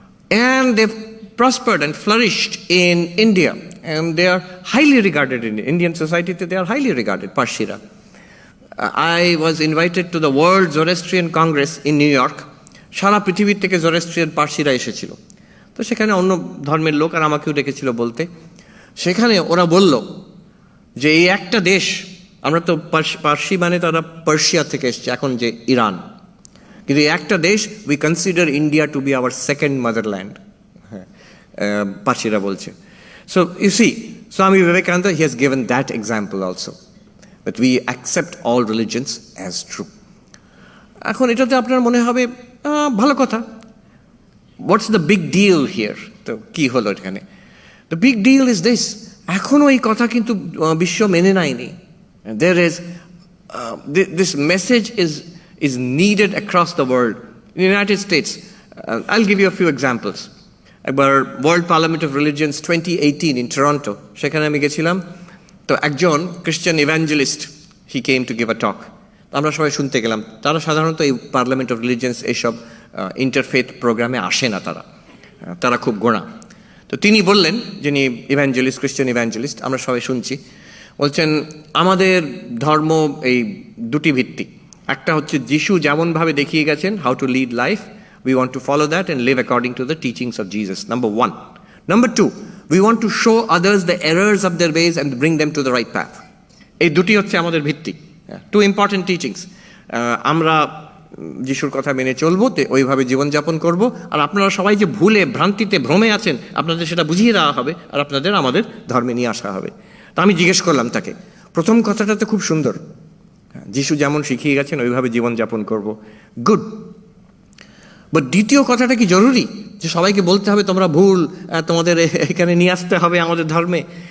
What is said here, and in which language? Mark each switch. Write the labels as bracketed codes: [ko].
[en] And they've prospered and flourished in India, and they are highly regarded in Indian society. They are highly regarded, Parshira. I was invited to the World Zoroastrian Congress in New York. [bn] সারা পৃথিবীর থেকে জোরাস্ট্রিয়ান পার্সিরা এসেছিল. তো সেখানে অন্য ধর্মের লোক আর আমাকেও ডেকেছিল বলতে. সেখানে ওরা বলল যে এই একটা দেশ, আমরা তো পার্সি মানে তারা পার্সিয়া থেকে এসছে, এখন যে ইরান, কিন্তু একটা দেশ [en] We consider India to be our second motherland. [bn] হ্যাঁ, পার্সিরা বলছে. [en] So you see, Swami Vivekananda he has given that example also, that we accept all religions as true. [bn] এখন এটাতে আপনার মনে হবে ভালো কথা, [en] What's the big deal here? [bn] তো কি হলো এখানে? [en] the big deal is this, [bn] এখনও এই কথা কিন্তু বিশ্ব মেনে নেয়নি. [en] There is this message is needed across the world. In the United States, I'll give you a few examples. [bn] একবার world parliament of religions 2018 in Toronto, সেখানে আমি গেছিলাম. তো একজন খ্রিস্টান ইভ্যাঞ্জেলিস্ট, [en] He came to give a talk. [bn] আমরা সবাই শুনতে গেলাম. তারা সাধারণত এই পার্লামেন্ট অফ রিলিজিয়ন্স এইসব ইন্টারফেথ প্রোগ্রামে আসে না, তারা খুব গোঁড়া. তো তিনি বললেন, যিনি ইভ্যাঞ্জেলিস্ট, খ্রিস্টান ইভ্যাঞ্জেলিস্ট, আমরা সবাই শুনছি, বলছেন আমাদের ধর্ম এই দুটি ভিত্তি. একটা হচ্ছে যিশু যেমনভাবে দেখিয়ে গেছেন [en] How to lead life, we want to follow that and live according to the teachings of Jesus, number 1. Number 2, we want to show others the errors of their ways and bring them to the right path. [bn] এই দুটি হচ্ছে আমাদের ভিত্তি, [en] Two important teachings. [bn] আমরা যিশুর কথা মেনে চলবো, ওইভাবে জীবনযাপন করব, আর আপনারা সবাই যে ভুলে ভ্রান্তিতে ভ্রমে আছেন আপনাদের সেটা বুঝিয়ে দেওয়া হবে, আর আপনাদের আমাদের ধর্মে নিয়ে আসা হবে. তা আমি জিজ্ঞেস করলাম তাকে, প্রথম কথাটা তো খুব সুন্দর, যিশু যেমন শিখিয়ে গেছেন ওইভাবে জীবনযাপন করব, গুড, বাট দ্বিতীয় কথাটা কি জরুরি যে সবাইকে বলতে হবে তোমরা ভুল, তোমাদের এখানে নিয়ে আসতে হবে আমাদের ধর্মে?